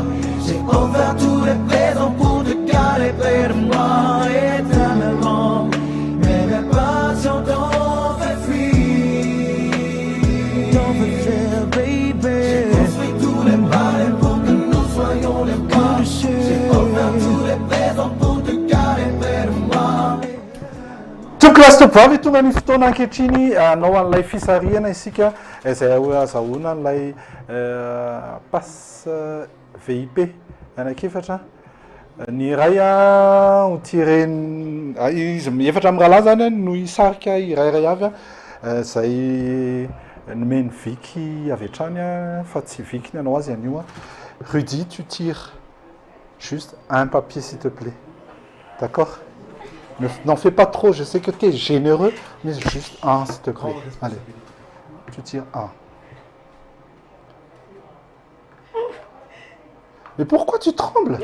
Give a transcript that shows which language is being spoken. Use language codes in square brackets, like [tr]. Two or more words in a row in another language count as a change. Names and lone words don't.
[fr] J'ai offert tous les présents pour te garder près de moi éternellement. Mais mes passions t'ont fait fuir, t'ont fait faire, baby. J'ai construit tous les palais pour que nous soyons les rois. J'ai offert tous les présents pour te garder près de moi. [mg] Toklastovavy tonga ny fotoana ankehitriny anao an'ilay fisarihana isika izay azahoana an'ilay [fr] passe VIP [mg] anakefatra. Ny iray ho tireny izy efatra amin'ny rahalahy zany no hisarika irairay avy zay nomeny viky avy hatrany fa tsy viky ny anao azy anio. [fr] Rudy, tu tires juste un papier s'il te plaît. D'accord? N'en fais pas trop, je sais que tu es généreux, mais juste un s'il te plaît. Allez, tu tires un. Mais pourquoi tu trembles?